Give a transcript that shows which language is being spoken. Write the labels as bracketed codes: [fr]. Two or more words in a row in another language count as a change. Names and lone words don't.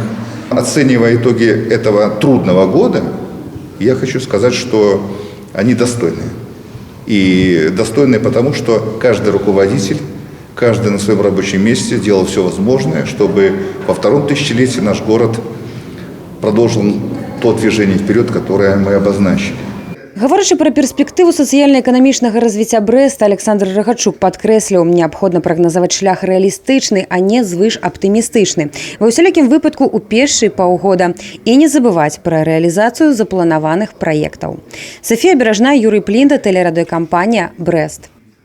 [ru] Оценивая итоги этого трудного года, я хочу сказать, что они достойны. И достойны потому, что каждый руководитель, каждый на своем рабочем месте делал все возможное, чтобы во втором тысячелетии наш город продолжил то движение вперед, которое мы обозначили. [be] Гаворачы пра перспектыву сацыяльна-эканамічнага развіцця Брэста, Александр Рагачук падкрэсліў, неабходна прагназаваць шлях рэалістычны, а не звыш аптымістычны. Ва ўсялякім выпадку ў першыя паўгода. І не забываць пра рэалізацыю запланаваных праектаў. Софія Беражная, Юрый Плінда, тэлерадыёкампанія «Брэст».